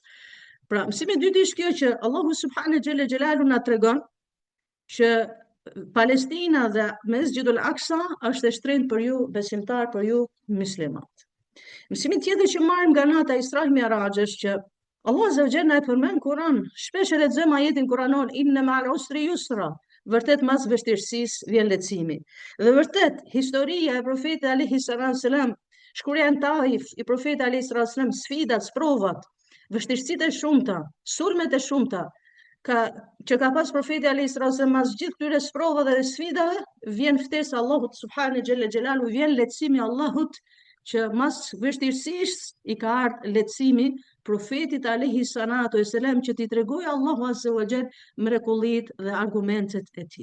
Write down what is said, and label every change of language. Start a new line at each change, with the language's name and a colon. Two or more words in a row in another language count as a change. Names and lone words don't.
Albanian: Pra, mësimi i dytë është kjo, që Allahu
Arabic: سبحانه جل جلاله
Albanian: na tregon që Palestina dhe Mesgjidul Aksa është e shtrenjtë për ju besimtar, për ju muslimanët. Mësimi tjetër që marrim nga nata Isra Mi'raj është që Allah
Arabic: عز وجل
Albanian: na e përmend Kur'an, shpesh e lexojmë ajetin kuranor
Arabic: إن مع العسر يسرا,
Albanian: vërtet mas vështirësisë vjen lehtësimi. Dhe vërtet historia e Profetit
Arabic: عليه السلام,
Albanian: shkruajja në Taif i Profetit
Arabic: عليه السلام,
Albanian: sfidat, provat, vështirësitë e shumta, sulmet e shumta që ka pas Profeti
Arabic: عليه السلام,
Albanian: mas gjithë këtyre provave dhe sfidave, vjen ftesa Allahut
Arabic: سبحانه جل جلاله,
Albanian: vjen lehtësimi Allahut, që mas vështirësisë i ka ardhur lehtësimi Profetit
Arabic: عليه الصلاة والسلام,
Albanian: që t'i tregoj Allahu
Arabic: عز وجل
Albanian: mrekullitë dhe argumentet e tij.